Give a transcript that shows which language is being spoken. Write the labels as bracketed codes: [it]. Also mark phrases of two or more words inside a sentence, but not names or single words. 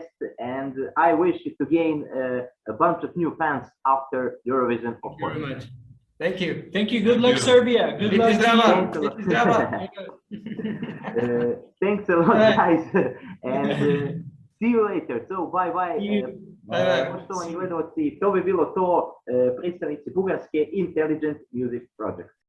[en] And I wish you to gain a bunch of new fans after Eurovision, of Thank you course. very much. Thank you. Thank you. Good luck, you. Serbia. Good luck. [sr] Zdravo. [en] Thanks a lot. [sr] Zdravo. [en] Thanks a lot, Alright. guys, and see you later. So bye bye. See you. Bye. [sr] Poštovani gledalci, to bi bilo to, predstavnici Bugarske Intelligent Music Project.